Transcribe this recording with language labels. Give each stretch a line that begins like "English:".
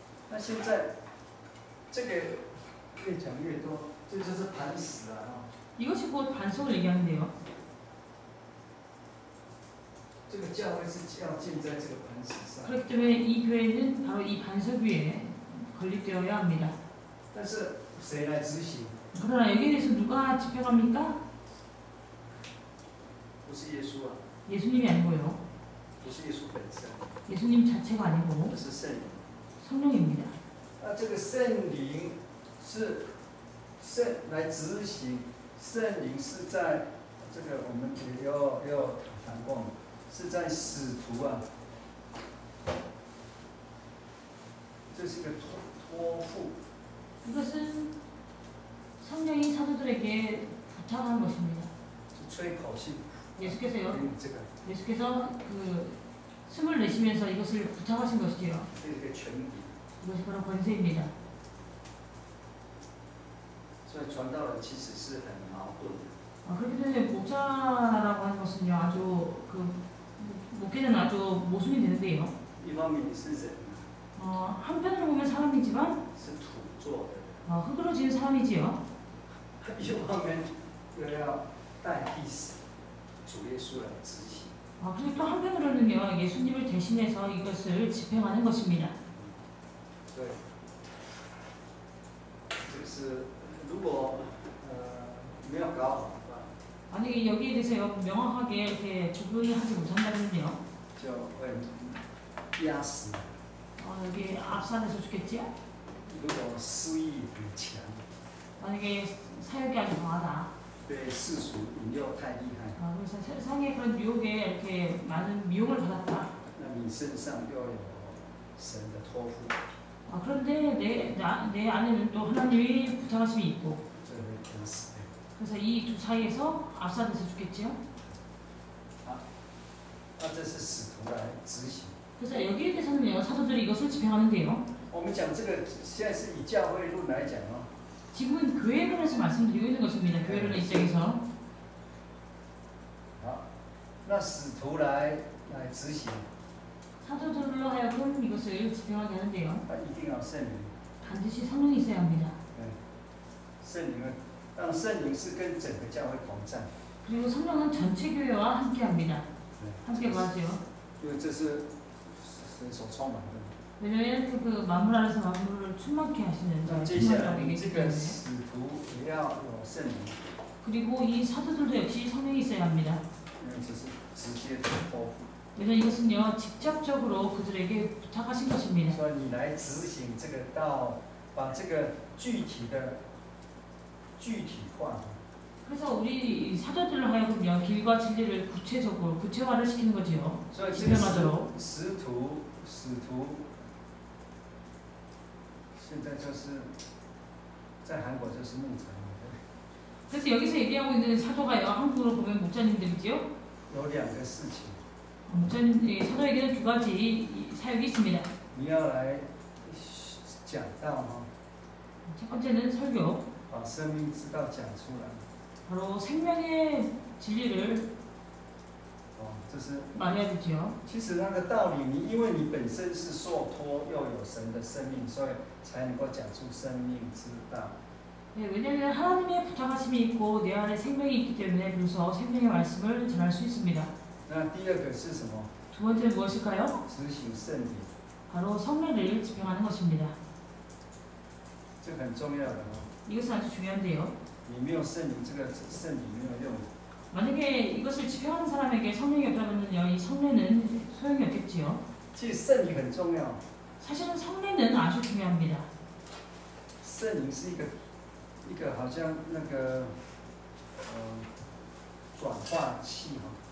Chinese: 那现在这个越讲越多，这就是磐石啊。
Korean: 이것이 곧 반석을 얘기하는데요.
Chinese: 这个教会是要建在这个磐石上。
Korean: 그렇기 때문에 이 교회는 바로 이 반석 위에 건립되어야 합니다.
Chinese: 但是谁来执行？
Korean: 그러나 여기에 대해서 누가 집행합니까?
Chinese: 不是耶稣啊。
Korean: 예수님이 아니고요.
Chinese: 不是耶稣本身。
Korean: 예수님 자체가 아니고
Chinese: 是圣灵。
Korean: 성령입니다.
Chinese: 那这个圣灵是来执行，圣灵是在这个我们也要谈过，是在使徒啊，这是一个托付。
Korean: 이것은 성령이 사도들에게 부탁한 것입니다.
Chinese: 是吹口信。
Korean: 예수께서요.
Chinese: 这个。
Korean: 예수께서 그 숨을 내쉬면서 이것을 부탁하신 것이지요.
Chinese: 这个权柄。
Korean: 이것이 바로 권세입니다.
Chinese: 所以传道人其实是很矛盾的。
Korean: 그렇기 때문에 목자라고 하는 것은요, 아주 목회는 아주 모순이 되는데요.
Chinese: 一方面你是人。
Korean: 한편으로 보면 사람이지만
Chinese: 是土做的。
Korean: 흙으로 지은 사람이지요.
Chinese: 一方面又要代替主耶稣来执行。
Korean: 그리고 또 한편으로는요, 예수님을 대신해서 이것을 집행하는 것입니다.
Chinese: 对。就是如果没有搞好的话，
Korean: 만약에 여기에 대해서 명확하게 이렇게 적용하지 못한다면요,
Chinese: 就会压死。
Korean: 여기 압살해서 죽겠지요.
Chinese: 如果私欲很强，
Korean: 만약에 사역이 아주 강하다.
Chinese: 被世俗引诱太厉害，
Korean: 그래서 세상의 그런 유혹에 이렇게 많은 미혹을 받았다.
Chinese: 那你身上又有神的托付，
Korean: 그런데 내 안에는 또 하나님의 부탁하심이 있고,
Chinese: 这会天死。
Korean: 그래서 이 두 사이에서 압살해서 죽겠지요.
Chinese: 那这是使徒来执行。
Korean: 그래서 여기에 대해서는요, 사도들이 이것을 집행하는데요.
Chinese: 我们讲这个现在是以教会论来讲哦。
Korean: 지금은 교회론에서 말씀드리고 있는 것입니다. 교회론의 입장에서.
Chinese: 好，那使徒来执行。
Korean: 사도들로 하여금 이것을 집행하게 하는데요.
Chinese: 他一定要圣灵。
Korean: 반드시 성령이 있어야 합니다.
Chinese: 圣灵让圣灵是跟整个教会同在。
Korean: 그리고 성령은 전체 교회와 함께합니다.
Chinese: 对，
Korean: 함께 가죠.
Chinese: 因为这是神所充满的。
Korean: 왜냐면 그 만물 안에서 만물을 충만케 하시는
Chinese: 那接下来
Korean: 충만이기
Chinese: 这个
Korean: 때문에.
Chinese: 使徒也要有圣灵，
Korean: 그리고 이 사도들도 역시 성령이 있어야 합니다.
Chinese: 因为这是直接的托付。
Korean: 왜냐면 이것은요 직접적으로 그들에게 부탁하신 것입니다.
Chinese: 所以你来执行这个道，把这个具体化。
Korean: 그래서 우리 사도들로 하여금요 길과 진리를 구체적으로 구체화를 시키는 거지요.
Chinese: 所以这个
Korean: 집행하도록.
Chinese: 使徒，现在就是在韩国就是牧长，
Korean: 그래서 여기서 얘기하고 있는 사도가요 한국으로 보면 목자님들이지요.
Chinese: 有两个事情，
Korean: 목자님 사도에게는 두 가지 사역이 있습니다.
Chinese: 你要来讲道哈，
Korean: 첫 번째는 설교.
Chinese: 把生命之道讲出来。
Korean: 바로 생명의 진리를
Chinese: 这是
Korean: 말해야 되죠.
Chinese: 其实那个道理，因为你本身是受托，又有神的生命，所以才能够讲出生命之道。
Korean: 네, 왜냐하면 하나님의 부탁하심이 있고 내 안에 생명이 있기 때문에 비로소 생명의 말씀을 전할 수 있습니다.
Chinese: 那第二个是什么？
Korean: 두 번째는 무엇일까요?
Chinese: 执行圣礼，
Korean: 바로 성례를 집행하는 것입니다.
Chinese: 这很重要的哦。
Korean: 이것은 아주 중요한데요.
Chinese: 你没有圣灵，这个圣礼没有用。
Korean: 만약에 이것을 집행하는 사람에게 성령이 없다면요, 이 성례는 소용이 없겠지요.
Chinese: 其实圣礼很重要，
Korean: 사실은 성례는 아주 중요합니다.
Chinese: 圣灵是一个好像那个转化器哈。